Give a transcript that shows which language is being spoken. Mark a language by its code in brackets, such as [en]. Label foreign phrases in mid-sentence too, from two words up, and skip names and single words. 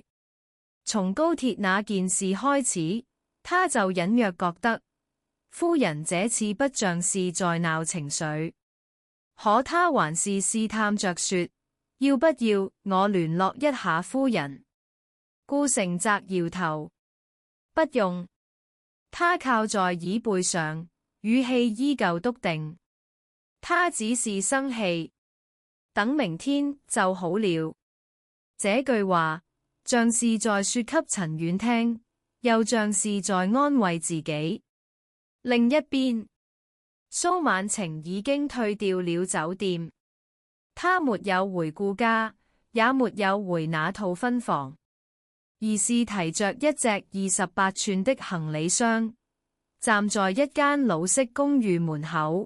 [zh] 從高鐵那件事開始，他就隱約覺得夫人這次不像是在鬧情緒，可他還是試探着說：要不要我聯絡一下夫人？顧成澤搖頭，不用。他靠在椅背上，語氣依舊篤定。他只是生氣，等明天就好了。這句話像是在說給陳婉聽，又像是在安慰自己。另一邊，蘇晚晴已經退掉了酒店，他沒有回顧家，也沒有回那套分房，而是提着一隻28寸的行李箱，站在一間老式公寓門口。